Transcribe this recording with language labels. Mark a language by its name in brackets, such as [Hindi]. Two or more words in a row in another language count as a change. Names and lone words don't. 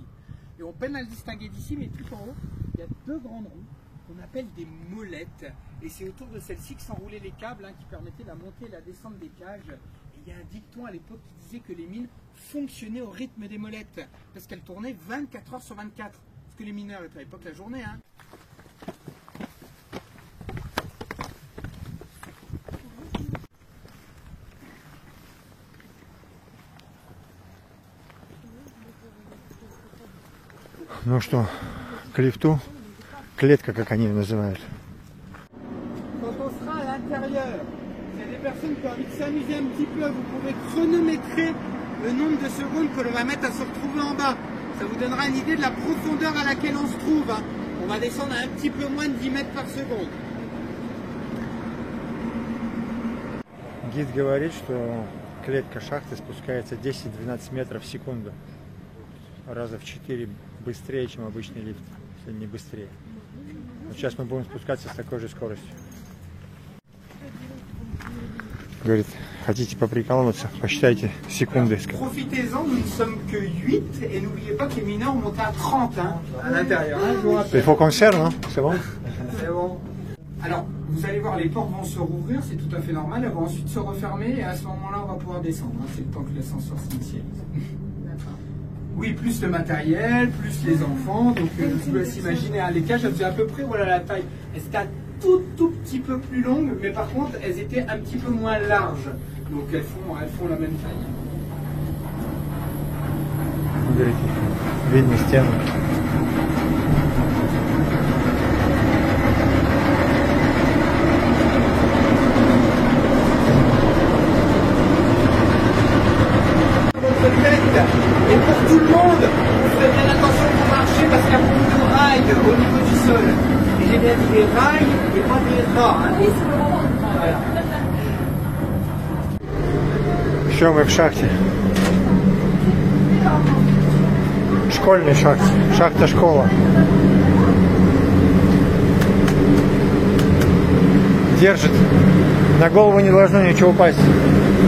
[French] Et on peine à le distinguer d'ici, mais tout en haut, il y a deux grandes roues qu'on appelle des molettes. Et c'est autour de celles-ci que s'enroulaient les câbles qui permettaient la montée et la descente des cages. Et il y a un dicton à l'époque qui disait que les mines fonctionnaient au rythme des molettes. Parce qu'elles tournaient 24 heures sur 24. Parce que les mineurs étaient à l'époque la journée. [Russian] Ну что, к лифту, клетка, как они ее называют. [French] Quand on sera à l'intérieur, s'il y a des personnes qui ont envie de s'amuser un petit peu, vous pouvez chronométrer le nombre de secondes que l'on va mettre à se retrouver en bas. Ça vous donnera une idée de la profondeur à laquelle on se trouve. On va descendre à un petit peu moins de 10 mètres par seconde. [Russian] Гид говорит, что клетка шахты спускается 10-12 метров в секунду. Раза в 4 быстрее, чем обычный лифт, если не быстрее. Вот сейчас мы будем спускаться с такой же скоростью. Говорит, хотите поприкалываться, посчитайте секунды. [French] Profitez-en, nous ne sommes que 8 et n'oubliez pas que les mineurs ont monté à 30 à l'intérieur. Il faut qu'on serre, non? C'est bon? C'est bon. Alors, vous allez voir, les portes vont se rouvrir, c'est tout à fait normal, elles vont ensuite se refermer et à ce moment-là, on va pouvoir descendre. C'est le temps que l'ascenseur s'initialise. Oui, plus le matériel, plus les enfants, donc je vous laisse imaginer, les cages, elles faisaient à peu près, voilà la taille. Elles étaient un tout petit peu plus longues, mais par contre, elles étaient un petit peu moins larges. Donc elles font la même taille. [Russian] Видно стену. [French] Et pour tout le monde, vous faites bien attention pour marcher parce qu'il y a beaucoup de rails au niveau du sol. Et j'ai bien dit des rails et pas des rats. Voilà. [Russian] Все, мы в шахте. Школьной шахте. Шахта-школа. Держит. На голову не должно ничего упасть.